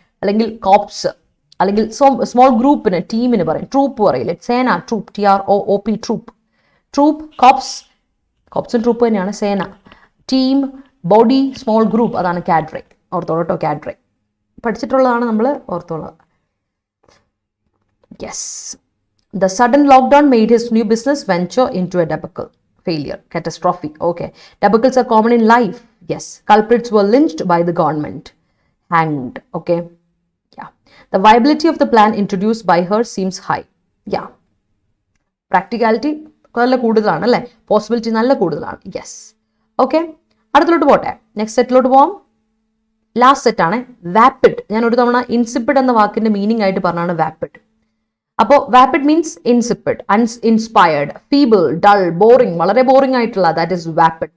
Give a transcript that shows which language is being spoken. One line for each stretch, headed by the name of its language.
Malayalam: അല്ലെങ്കിൽ കോപ്സ്, അല്ലെങ്കിൽ സ്മോൾ ഗ്രൂപ്പിന്, ടീമിന് പറയും. ട്രൂപ്പ് പറയില്ലേ? സേന, ട്രൂപ്പ്, TROOP, ട്രൂപ്പ്, കോപ്സും ട്രൂപ്പ് തന്നെയാണ്. സേന, ടീം, ബോഡി, സ്മോൾ ഗ്രൂപ്പ്, അതാണ് കാഡ്രെ. ഓർത്തോളൂ കേട്ടോ. കാഡ്രെ പഠിച്ചിട്ടുള്ളതാണ് നമ്മൾ, ഓർത്തോളൂ.
English: Yes. The sudden lockdown made his new business venture into a debacle. Failure, catastrophe. Okay. Debacles are common in life. Yes. Culprits were lynched by the government. Hanged. Okay. Yeah. The viability of the plan introduced by her seems high. Yeah.
Malayalam: Practicality നല്ല കൂടുതലാണ് അല്ലേ? Possibility നല്ല കൂടുതലാണ്. Yes. Okay. അടുത്തോട്ട് പോട്ടെ. Next സെറ്റിലോട്ട് പോവാം. Last സെറ്റാണ് വാപ്പിഡ്. ഞാൻ ഒരു തവണ ഇൻസിപ്പിഡ് എന്ന വാക്കിന്റെ മീനിങ് ആയിട്ട് പറഞ്ഞാണ് വാപ്പിഡ്. അപ്പോൾ വാപ്പിഡ് means ഇൻസിപ്പിഡ്, inspired, feeble, dull, boring, വളരെ ബോറിംഗ് ആയിട്ടുള്ള.
English: That is vapid.